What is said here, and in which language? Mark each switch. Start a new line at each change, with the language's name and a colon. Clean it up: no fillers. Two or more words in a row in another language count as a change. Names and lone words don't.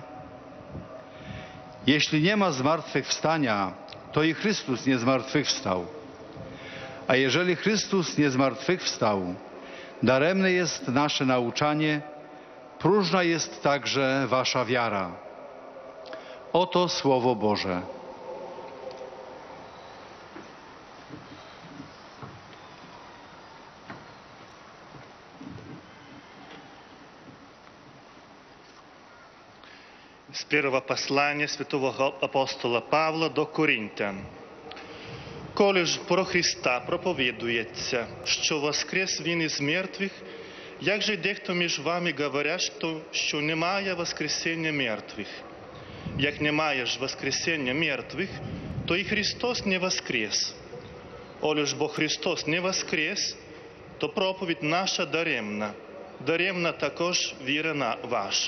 Polish: Jeśli nie ma zmartwychwstania, to i Chrystus nie zmartwychwstał. A jeżeli Chrystus nie zmartwychwstał, daremne jest nasze nauczanie, próżna jest także wasza wiara. Oto Słowo Boże.
Ukrainian: З першого послання святого апостола Павла до Коринтян. Коли ж про Христа проповідується, що воскрес Він із мертвих, як же дехто між вами говорять, що немає воскресення мертвих? Як немає ж воскресення мертвих, то і Христос не воскрес. Оли ж бо Христос не воскрес, то проповідь наша даремна, даремна також віра ваша.